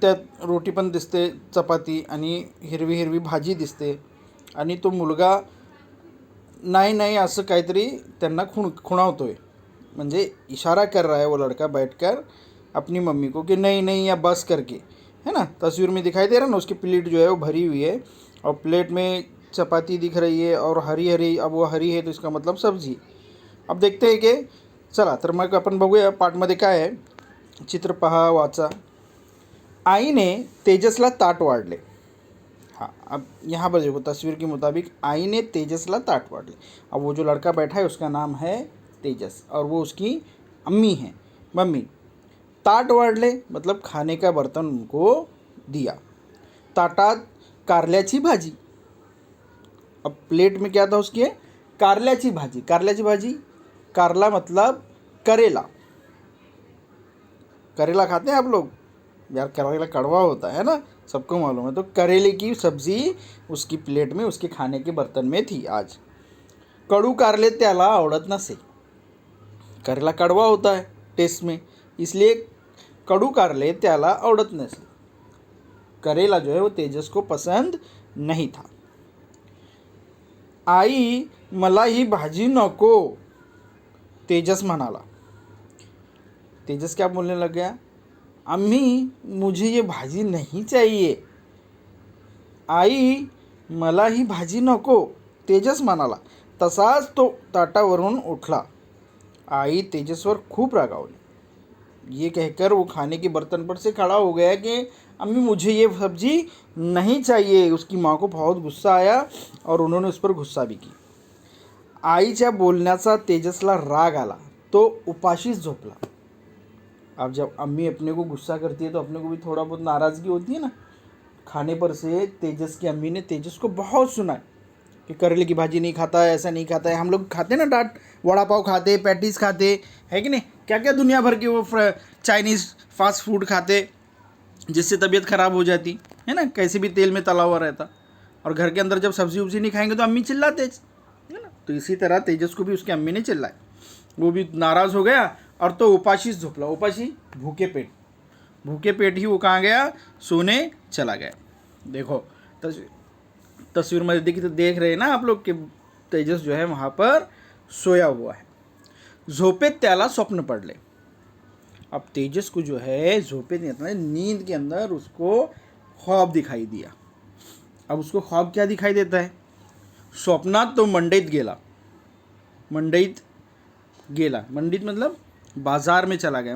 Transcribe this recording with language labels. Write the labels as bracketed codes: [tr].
[mr] त्यात रोटी पण दिसते, चपाती आणि हिरवी हिरवी भाजी दिसते. आणि तो मुलगा नाही नाही असं काहीतरी त्यांना खुणावतोय, [hi] म्हणजे इशारा कर रहा है वो लड़का बैठकर अपनी मम्मी को कि नहीं नहीं या बस करके, है ना. तस्वीर में दिखाई दे रहा है ना, उसकी प्लेट जो है वो भरी हुई है और प्लेट में चपाती दिख रही है और हरी हरी, अब वो हरी है तो इसका मतलब सब्जी. अब देखते हैं कि [mr] चला तर मग आपण बघूया पाठमध्ये काय आहे. चित्र पहा, वाचा. आईने तेजसला ताट वाढले. [hi] हाँ, अब यहाँ पर देखो तस्वीर के मुताबिक आई ने [mr] तेजसला ताट वाढले. [hi] अब वो जो लड़का बैठा है उसका नाम है तेजस और वो उसकी अम्मी है, मम्मी. [mr] ताट वाढले [hi] मतलब खाने का बर्तन उनको दिया. [mr] ताटात कारल्याची भाजी. [hi] अब प्लेट में क्या था उसके, [mr] कारल्याची भाजी. कारल्याची भाजी, [hi] कारला मतलब करेला. करेला खाते हैं आप लोग यार. करेला कड़वा होता है ना, सबको मालूम है. तो करेले की सब्ज़ी उसकी प्लेट में, उसके खाने के बर्तन में थी आज. [mr] कडू कारले त्याला आवडत नसे. [hi] करेला कड़वा होता है टेस्ट में, इसलिए [mr] कडू कारले त्याला आवडत नसे. [hi] करेला जो है वो तेजस को पसंद नहीं था. [mr] आई मला ही भाजी नको, तेजस म्हणाला. [hi] तेजस क्या बोलने लग गया, अम्मी मुझे ये भाजी नहीं चाहिए. [mr] आई मला ही भाजी नको, तेजस म्हणाला. तसाच तो ताटावरून उठला. आई तेजसवर खूप रागावली. [hi] ये कहकर वो खाने के बर्तन पर से खड़ा हो गया कि अम्मी मुझे ये सब्जी नहीं चाहिए. उसकी माँ को बहुत गुस्सा आया और उन्होंने उस पर गुस्सा भी की. [mr] आईच्या बोलण्याचा तेजसला राग आला. तो उपाशीच झोपला. [hi] अब जब अम्मी अपने को गुस्सा करती है तो अपने को भी थोड़ा बहुत नाराज़गी होती है ना. खाने पर से तेजस की अम्मी ने तेजस को बहुत सुना कि करेले की भाजी नहीं खाता है, ऐसा नहीं खाता है. हम लोग खाते ना डांट, वड़ा पाव खाते, पैटीज़ खाते है कि नहीं, क्या क्या दुनिया भर के वो चाइनीज़ फास्ट फूड खाते जिससे तबीयत ख़राब हो जाती है ना, कैसे भी तेल में तला हुआ रहता. और घर के अंदर जब सब्ज़ी उब्जी नहीं खाएंगे तो अम्मी चिल्लाते है ना. तो इसी तरह तेजस को भी उसकी अम्मी ने चिल्लाया. वो भी नाराज़ हो गया और [mr] तो उपाशी झोपला. [hi] उपाशी, भूखे पेट ही वो कहाँ गया, सोने चला गया. देखो तस्वीर में देख रहे हैं ना आप लोग कि तेजस जो है वहाँ पर सोया हुआ है. [mr] झोपेत त्याला स्वप्न पडले. [hi] अब तेजस को जो है झोपेत नींद के अंदर उसको ख्वाब दिखाई दिया. अब उसको ख्वाब क्या दिखाई देता है? [mr] स्वप्नात तो मंडईत गेला. [hi] मंडईत मतलब बाजार में चला गया.